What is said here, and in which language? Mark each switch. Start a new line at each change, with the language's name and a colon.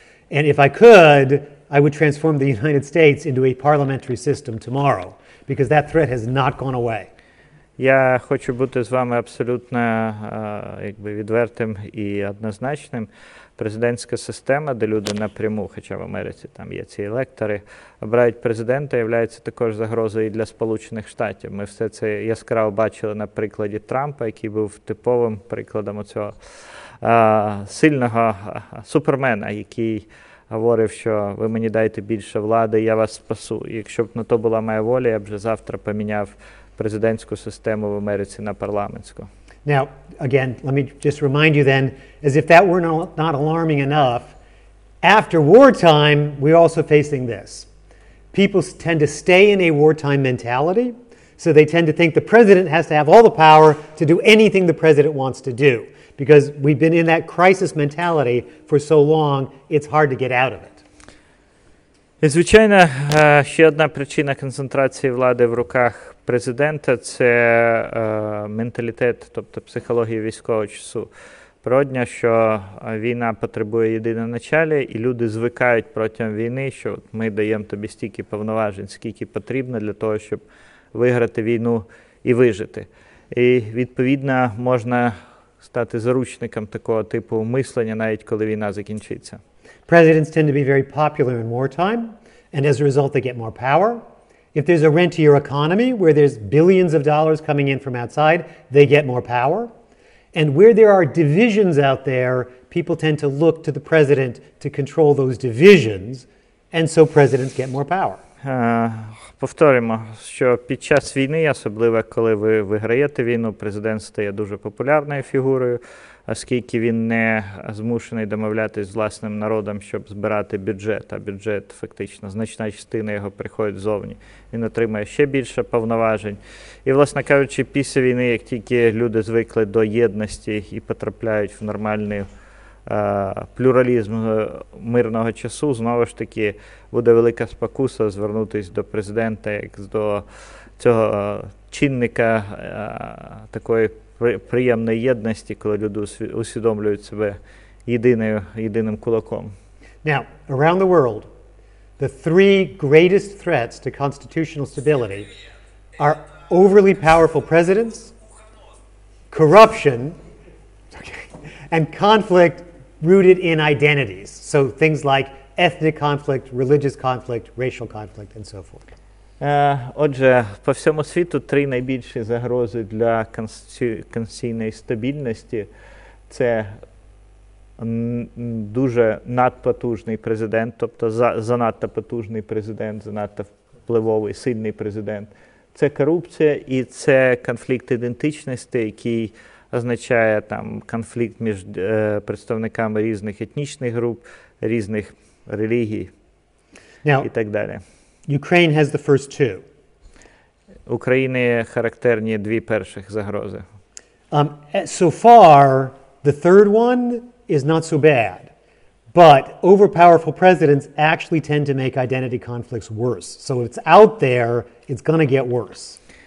English: And if I could, I would transform the United States into a parliamentary system tomorrow, because that threat has not gone away.
Ukrainian: Я хочу бути з вами абсолютно відвертим і однозначним. Президентська система, де люди напряму, хоча в Америці там є ці електори, обирають президента, є також загрозою і для Сполучених Штатів. Ми все це яскраво бачили на прикладі Трампа, який був типовим прикладом цього сильного супермена, який говорив, що ви мені дайте більше влади, я вас спасу. І якщо б на то була моя воля, я б вже завтра поміняв президентську систему в Америці на парламентську.
English: Now, again, let me just remind you then, as if that were not alarming enough, after wartime, we're also facing this. People tend to stay in a wartime mentality, so they tend to think the president has to have all the power to do anything the president wants to do. Because we've been in that crisis mentality for so long, it's hard to get out of it.
Ukrainian: І, звичайно, ще одна причина концентрації влади в руках президента – це менталітет, тобто психологія військового часу. Природно, що війна потребує єдиноначалія, і люди звикають протягом війни, що ми даємо тобі стільки повноважень, скільки потрібно для того, щоб виграти війну і вижити. І, відповідно, можна стати заручником такого типу мислення, навіть коли війна закінчиться.
English: Presidents tend to be very popular in wartime, and as a result they get more power. If there's a rentier economy where there's billions of dollars coming in from outside, they get more power. And where there are divisions out there, people tend to look to the president to control those divisions, and so presidents get more power.
Ukrainian: Повторимо, що під час війни, особливо коли ви виграєте війну, президент стає дуже популярною фігурою, оскільки він не змушений домовлятися з власним народом, щоб збирати бюджет, а бюджет фактично, значна частина його приходить ззовні. Він отримує ще більше повноважень. І, власне кажучи, після війни, як тільки люди звикли до єдності і потрапляють в нормальну плюралізм мирного часу, знову ж таки, буде велика спокуса звернутися до президента як до цього чинника такої приємної єдності, коли люди усвідомлюють себе єдиним кулаком.
English: Now, around the world, the three greatest threats to constitutional stability are overly powerful presidents, corruption, and conflict rooted in identities. So things like ethnic conflict, religious conflict, racial conflict, and so forth.
Ukrainian: Отже, по всьому світу три найбільші загрози для конституційної стабільності – це дуже надпотужний президент, тобто занадто потужний президент, занадто впливовий, сильний президент. Це корупція і це конфлікт ідентичності, який означає там конфлікт між представниками різних етнічних груп, різних релігій і так далі.
English: Ukraine has the first two.
Ukrainian: Україні характерні дві перших загрози.
English: So far, the third one is not so bad. But overpowerful presidents actually tend to make identity conflicts worse. So if it's out there, it's going to get worse.